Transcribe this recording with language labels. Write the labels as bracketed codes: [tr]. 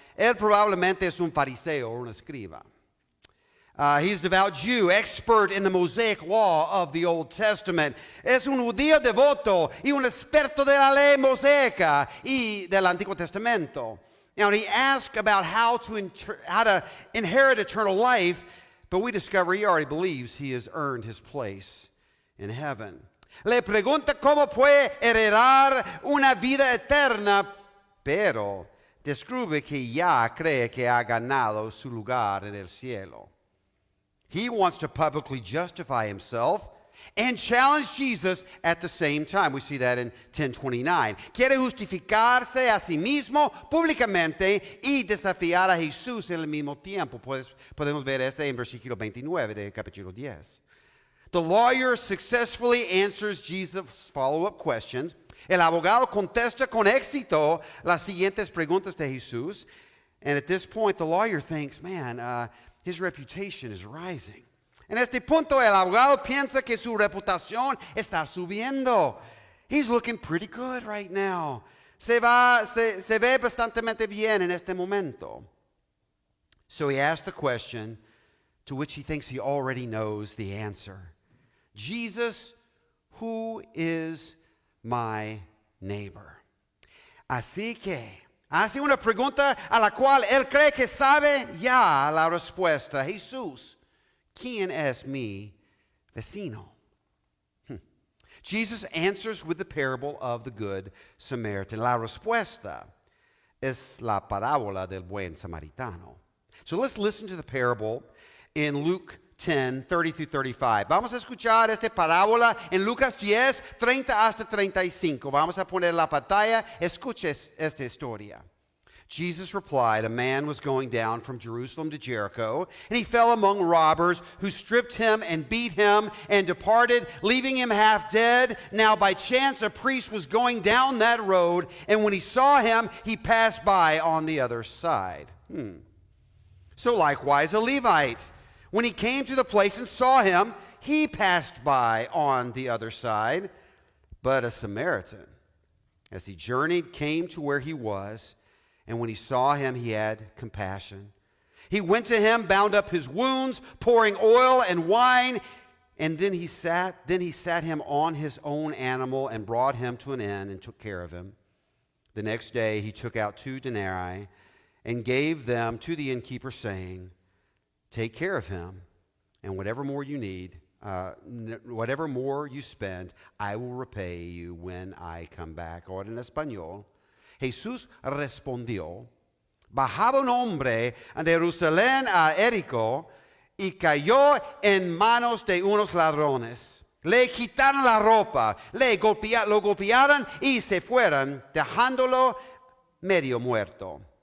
[es] Él probablemente es un fariseo o un escriba. [en] He's a devout Jew, expert in the Mosaic law of the Old Testament. [es] Es un judío devoto y un experto de la ley mosaica y del Antiguo Testamento. [en] Now, he asked about how to inherit eternal life, but we discover he already believes he has earned his place in heaven. [es] Le pregunta cómo puede heredar una vida eterna, pero descubre que ya cree que ha ganado su lugar en el cielo. [en] He wants to publicly justify himself and challenge Jesus at the same time. We see that in 10:29. [es] Quiere justificarse a sí mismo públicamente y desafiar a Jesús en el mismo tiempo. Podemos ver en versículo 29 de capítulo 10. [en] The lawyer successfully answers Jesus' follow-up questions. [es] El abogado contesta con éxito las siguientes preguntas de Jesús. [en] And at this point, the lawyer thinks, his reputation is rising. [es] En este punto, el abogado piensa que su reputación está subiendo. [en] He's looking pretty good right now. [es] Se ve bastante bien en este momento. [en] So he asks the question to which he thinks he already knows the answer. Jesus, who is my neighbor? [es] Así que hace una pregunta a la cual él cree que sabe ya la respuesta. Jesús, ¿quién es mi vecino? [en] Jesus answers with the parable of the Good Samaritan. [es] La respuesta es la parábola del buen samaritano. [en] So let's listen to the parable in Luke 10:30 through 35. [es] Vamos a escuchar esta parábola en Lucas 10, 30 hasta 35. Vamos a poner la pantalla. Escuche esta historia. [en] Jesus replied, a man was going down from Jerusalem to Jericho, and he fell among robbers who stripped him and beat him and departed, leaving him half dead. Now by chance a priest was going down that road, and when he saw him, he passed by on the other side. So likewise a Levite, when he came to the place and saw him, he passed by on the other side. But a Samaritan, as he journeyed, came to where he was, and when he saw him, he had compassion. He went to him, bound up his wounds, pouring oil and wine, and then he sat him on his own animal and brought him to an inn and took care of him. The next day he took out 2 denarii and gave them to the innkeeper, saying, take care of him, and whatever more you need, whatever more you spend, I will repay you when I come back. [es] Ahora en español, Jesús respondió, bajaba un hombre de Jerusalén a Jericó y cayó en manos de unos ladrones. Le quitaron la ropa, lo golpearon y se fueron, dejándolo medio muerto.